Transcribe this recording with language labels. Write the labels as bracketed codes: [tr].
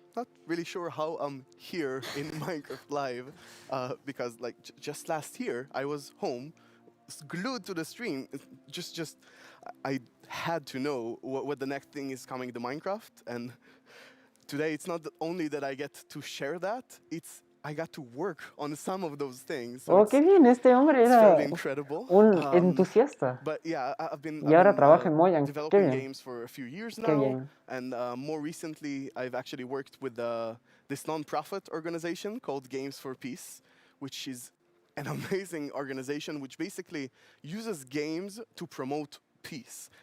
[en] not really sure how I'm here in Minecraft Live, because like just last year I was home, glued to the stream. I had to know what the next thing is coming to Minecraft, and today it's not only that I get to share that, I got to work on some of those things. So [es] qué bien, este hombre era un entusiasta. [en] But yeah, I've been [es] trabaja en Mojang. [en] developing games for a few years now. [es] Bien. [en] And more recently, I've actually worked with this non-profit organization called Games for Peace, which is an amazing organization which basically uses games to promote peace.